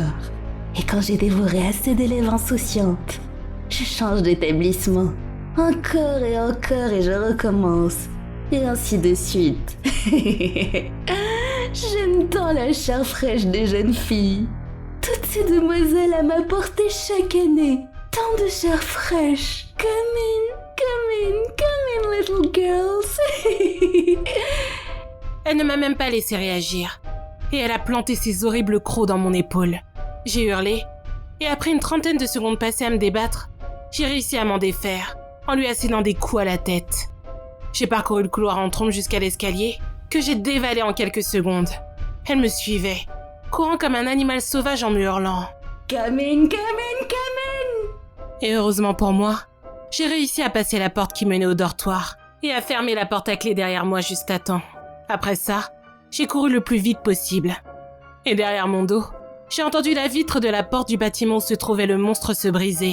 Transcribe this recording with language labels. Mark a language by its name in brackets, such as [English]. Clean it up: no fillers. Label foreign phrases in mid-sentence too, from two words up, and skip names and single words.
[French] Et quand j'ai dévoré assez d'élèves insouciantes, je change d'établissement. Encore et je recommence. Et ainsi de suite. J'aime tant la chair fraîche des jeunes filles. Toutes ces demoiselles à m'apporter chaque année. Tant de chair fraîche. [English] Come in, little girls. [French] Elle ne m'a même pas laissé réagir. Et elle a planté ses horribles crocs dans mon épaule. J'ai hurlé, et après une trentaine de secondes passées à me débattre, j'ai réussi à m'en défaire, en lui assénant des coups à la tête. J'ai parcouru le couloir en trombe jusqu'à l'escalier, que j'ai dévalé en quelques secondes. Elle me suivait, courant comme un animal sauvage en me hurlant. [English] Come in. [French] Et heureusement pour moi, j'ai réussi à passer la porte qui menait au dortoir, et à fermer la porte à clé derrière moi juste à temps. Après ça, j'ai couru le plus vite possible. Et derrière mon dos, j'ai entendu la vitre de la porte du bâtiment où se trouvait le monstre se briser.